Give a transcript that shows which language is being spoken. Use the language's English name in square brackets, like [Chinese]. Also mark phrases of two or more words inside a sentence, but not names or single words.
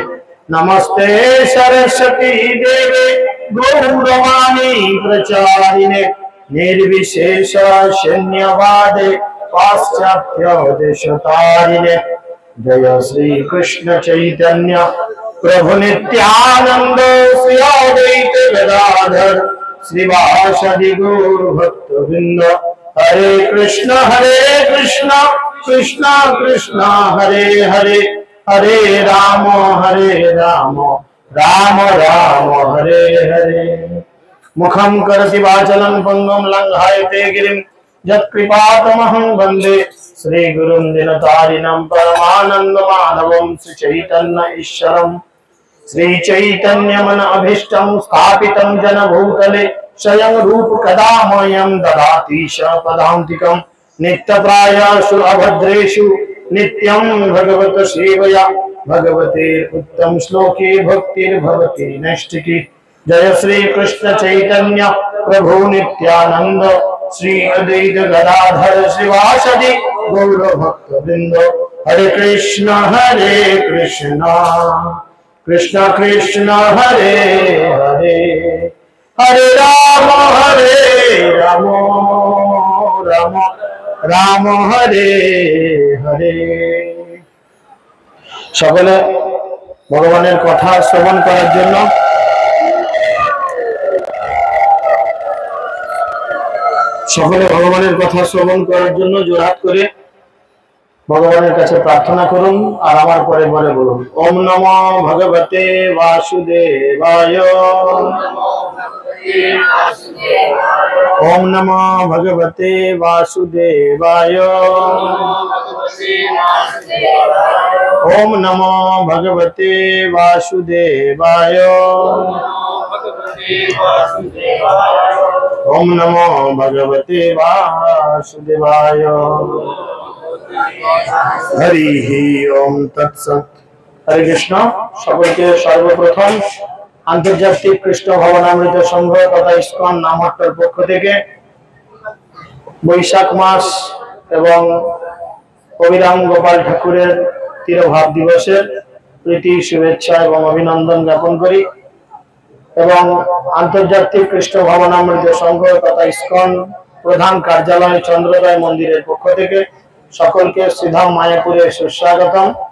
[Sanskrit] नमस्ते सरस्वती देवे गौरवाणी प्रचारिणे निर्विशेष शून्यवादे पाश्चात्य देशतारिणे जय श्री कृष्ण चैतन्य प्रभु नित्यानंद श्री अद्वैत गदाधर श्रीवासदि गौर भक्तवृंद हरे कृष्ण कृष्ण कृष्ण हरे हरे हरे राम राम राम हरे हरे। मुखं करोति वाचालं पंगुं लंघयते गिरिं यत्कृपातमहं वन्दे श्रीगुरुं दीनतारिणं परमानन्दमाधवं श्रीचैतन्य ईश्वरम्। श्रीचैतन्यमन अभीष्टं स्थापितं जन भूतले स्वयं रूप कदा मह्यं ददाति पदान्तिकं नित्यप्रायेषु अभद्रेषु नित्यं भगवत सेवया भगवते उत्तम श्लोके भक्तिर्भवति नैष्ठिकी। जय श्री कृष्ण चैतन्य प्रभु नित्यानंद श्री अद्वैत गदाधर श्रीवासदि गौर भक्तवृंद हरे कृष्ण कृष्ण कृष्ण हरे हरे हरे राम राम राम हरे हरे। [Bangla] সকলে ভগবানের কথা শ্রবণ করার জন্য জোড়হাত করে ভগবানের কাছে প্রার্থনা করুন আর আমার পরে বলে বলুন [Sanskrit] ওম নমো ভগবতে বাসুদেবায় ओम नमो भगवते वासुदेवाय ओम नमो भगवते वासुदेवाय ओम नमो भगवते वासुदेवाय हरि ओम तत्सत। हरे कृष्ण। [Bangla] সকলকে সর্বপ্রথম আন্তর্জাতিক কৃষ্ণ ভবনামৃত সংঘ তথা ইসকন নামহট্টর পক্ষ থেকে বৈশাখ মাস এবং অবিরাম গোপাল ঠাকুরের তিরোভাব দিবসের প্রীতি শুভেচ্ছা এবং অভিনন্দন জ্ঞাপন করি এবং আন্তর্জাতিক কৃষ্ণ ভবনামৃত সংঘ তথা ইসকন প্রধান কার্যালয় চন্দ্রোদয় মন্দিরের পক্ষ থেকে সকলকে শ্রীধাম মায়াপুরে সুস্বাগতম।